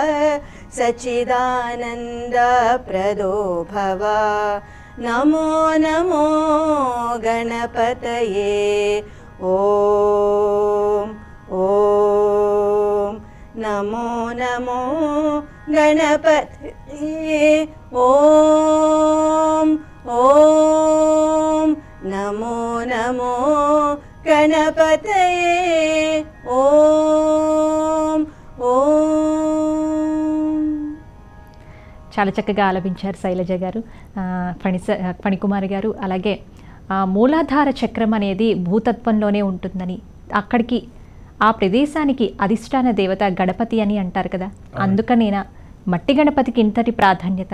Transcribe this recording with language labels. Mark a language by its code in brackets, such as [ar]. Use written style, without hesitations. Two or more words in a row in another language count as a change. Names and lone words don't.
[sa] सच्चिदानन्दप्रदो भव नमो नमो गणपतये ॐ ॐ नमो नमो गणपतये ॐ ॐ नमो नमो गणपतये ॐ ॐ [te] చాలా చక్కగా ఆలపించారు శైలజ గారు, ఫణికుమారి గారు. అలాగే మూలాధార చక్రం అనేది భూతత్వంలోనే ఉంటుందని, అక్కడికి ఆ ప్రదేశానికి అధిష్టాన దేవత గణపతి అని అంటారు కదా, అందుకనేనా మట్టి గణపతికి ఇంతటి ప్రాధాన్యత?